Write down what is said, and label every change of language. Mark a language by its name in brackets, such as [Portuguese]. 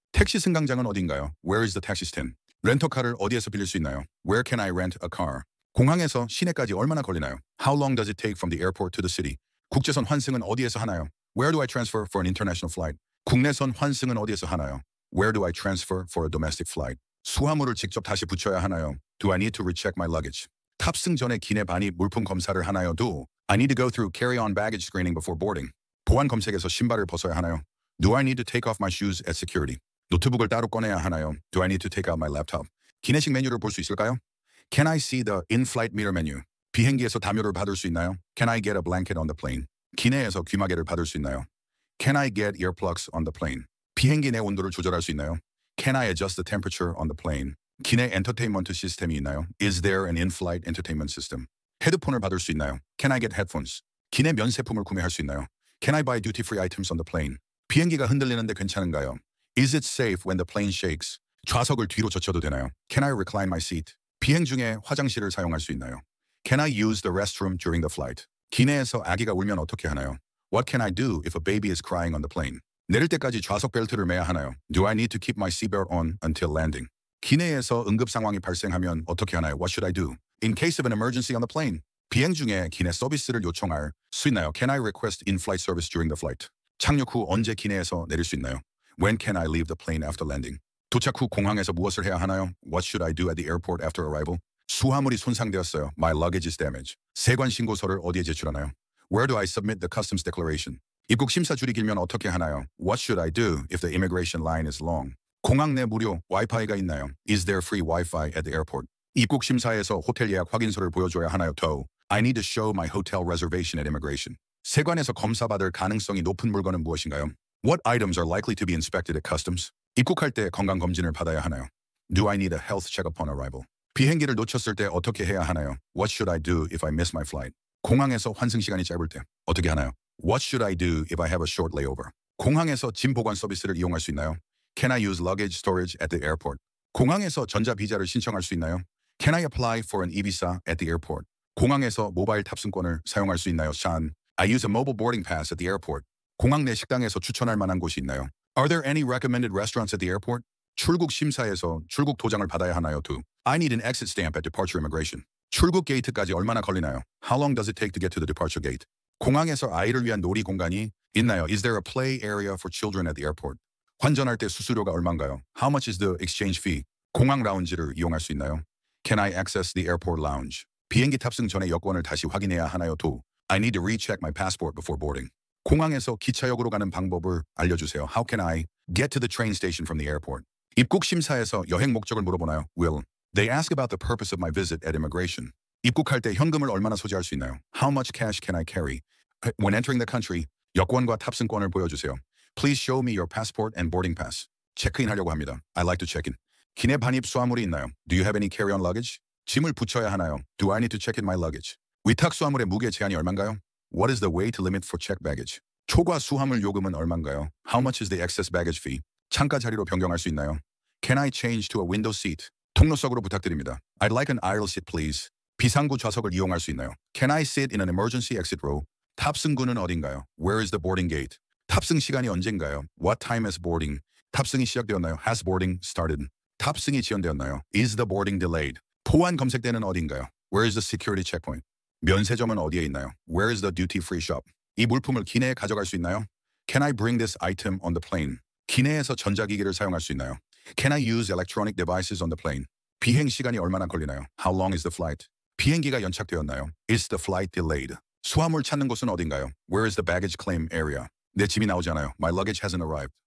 [Korean] 택시 승강장은 어딘가요? [English] Where is the taxi stand? [Korean] 렌터카를 어디에서 빌릴 수 있나요? [English] Where can I rent a car? [Korean] 공항에서 시내까지 얼마나 걸리나요? [English] How long does it take from the airport to the city? [Korean] 국제선 환승은 어디에서 하나요? [English] Where do I transfer for an international flight? [Korean] 국내선 환승은 어디에서 하나요? [English] Where do I transfer for a domestic flight? [Korean] 수화물을 직접 다시 붙여야 하나요? [English] Do I need to recheck my luggage? [Korean] 탑승 전에 기내 반입 물품 검사를 하나요? [English] Do I need to go through carry-on baggage screening before boarding? [Korean] 보안 검색에서 신발을 벗어야 하나요? [English] Do I need to take off my shoes at security? [Korean] 노트북을 따로 꺼내야 하나요? [English] Do I need to take out my laptop? [Korean] 기내식 메뉴를 볼 수 있을까요? [English] Can I see the in-flight meter menu? [Korean] 비행기에서 담요를 받을 수 있나요? [English] Can I get a blanket on the plane? [Korean] 기내에서 귀마개를 받을 수 있나요? [English] Can I get earplugs on the plane? [Korean] 비행기 내 온도를 조절할 수 있나요? [English] Can I adjust the temperature on the plane? [Korean] 기내 엔터테인먼트 시스템이 있나요? [English] Is there an in-flight entertainment system? [Korean] 헤드폰을 받을 수 있나요? [English] Can I get headphones? [Korean] 기내 면세품을 구매할 수 있나요? [English] Can I buy duty-free items on the plane? [Korean] 비행기가 흔들리는데 괜찮은가요? [English] Is it safe when the plane shakes? [Korean] 좌석을 뒤로 젖혀도 되나요? [English] Can I recline my seat? [Korean] 비행 중에 화장실을 사용할 수 있나요? [English] Can I use the restroom during the flight? [Korean] 기내에서 아기가 울면 어떻게 하나요? [English] What can I do if a baby is crying on the plane? [Korean] 내릴 때까지 좌석 벨트를 매야 하나요? [English] Do I need to keep my seatbelt on until landing? [Korean] 기내에서 응급 상황이 발생하면 어떻게 하나요? [English] What should I do? In case of an emergency on the plane. [Korean] 비행 중에 기내 서비스를 요청할 수 있나요? [English] Can I request in-flight service during the flight? [Korean] 착륙 후 언제 기내에서 내릴 수 있나요? [English] When can I leave the plane after landing? [Korean] 도착 후 공항에서 무엇을 해야 하나요? [English] What should I do at the airport after arrival? [Korean] 수화물이 손상되었어요. [English] My luggage is damaged. [Korean] 세관 신고서를 어디에 제출하나요? [English] Where do I submit the customs declaration? [Korean] 입국 심사 줄이 길면 어떻게 하나요? [English] What should I do if the immigration line is long? [Korean] 공항 내 무료 와이파이가 있나요? [English] Is there free Wi-Fi at the airport? [Korean] 입국 심사에서 호텔 예약 확인서를 보여줘야 하나요? [English] Do I need to show my hotel reservation at immigration? [Korean] 세관에서 검사받을 가능성이 높은 물건은 무엇인가요? [English] What items are likely to be inspected at customs? [Korean] 입국할 때 건강검진을 받아야 하나요? [English] Do I need a health check upon arrival? [Korean] 비행기를 놓쳤을 때 어떻게 해야 하나요? [English] What should I do if I miss my flight? [Korean] 공항에서 환승 시간이 짧을 때 어떻게 하나요? [English] What should I do if I have a short layover? [Korean] 공항에서 짐 보관 서비스를 이용할 수 있나요? [English] Can I use luggage storage at the airport? [Korean] 공항에서 전자비자를 신청할 수 있나요? [English] Can I apply for an e-visa at the airport? [Korean] 공항에서 모바일 탑승권을 사용할 수 있나요? [English] Sean, I use a mobile boarding pass at the airport. [Korean] 공항 내 식당에서 추천할 만한 곳이 있나요? [English] Are there any recommended restaurants at the airport? [Korean] 출국 심사에서 출국 도장을 받아야 하나요? [English] Do I need an exit stamp at departure immigration? [Korean] 출국 게이트까지 얼마나 걸리나요? [English] How long does it take to get to the departure gate? [Korean] 공항에서 아이를 위한 놀이 공간이 있나요? [English] Is there a play area for children at the airport? [Korean] 환전할 때 수수료가 얼마인가요? [English] How much is the exchange fee? [Korean] 공항 라운지를 이용할 수 있나요? [English] Can I access the airport lounge? [Korean] 비행기 탑승 전에 여권을 다시 확인해야 하나요? [English] Do I need to recheck my passport before boarding? [Korean] 공항에서 기차역으로 가는 방법을 알려주세요. [English] How can I get to the train station from the airport? [Korean] 입국 심사에서 여행 목적을 물어보나요? [English] Will they ask about the purpose of my visit at immigration? [Korean] 입국할 때 현금을 얼마나 소지할 수 있나요? [English] How much cash can I carry? When entering the country, [Korean] 여권과 탑승권을 보여주세요. [English] Please show me your passport and boarding pass. [Korean] 체크인하려고 합니다. [English] I like to check in. [Korean] 기내 반입 수화물이 있나요? [English] Do you have any carry-on luggage? [Korean] 짐을 붙여야 하나요? [English] Do I need to check in my luggage? [Korean] 위탁 수화물의 무게 제한이 얼마인가요? [English] What is the weight limit for checked baggage? [Korean] 초과 수화물 요금은 얼마인가요? [English] How much is the excess baggage fee? [Korean] 창가 자리로 변경할 수 있나요? [English] Can I change to a window seat? [Korean] 통로석으로 부탁드립니다. [English] I'd like an aisle seat, please. [Korean] 비상구 좌석을 이용할 수 있나요? [English] Can I sit in an emergency exit row? [Korean] 탑승구는 어딘가요? [English] Where is the boarding gate? [Korean] 탑승 시간이 언젠가요? [English] What time is boarding? [Korean] 탑승이 시작되었나요? [English] Has boarding started? [Korean] 탑승이 지연되었나요? [English] Is the boarding delayed? [Korean] 포환 검색대는 어딘가요? [English] Where is the security checkpoint? [Korean] 면세점은 어디에 있나요? [English] Where is the duty-free shop? [Korean] 이 물품을 기내에 가져갈 수 있나요? [English] Can I bring this item on the plane? [Korean] 기내에서 전자기기를 사용할 수 있나요? [English] Can I use electronic devices on the plane? [Korean] 비행 시간이 얼마나 걸리나요? [English] How long is the flight? [Korean] 비행기가 연착되었나요? [English] Is the flight delayed? [Korean] 수화물 찾는 곳은 어딘가요? [English] Where is the baggage claim area? [Korean] 내 짐이 나오지 않아요. [English] My luggage hasn't arrived.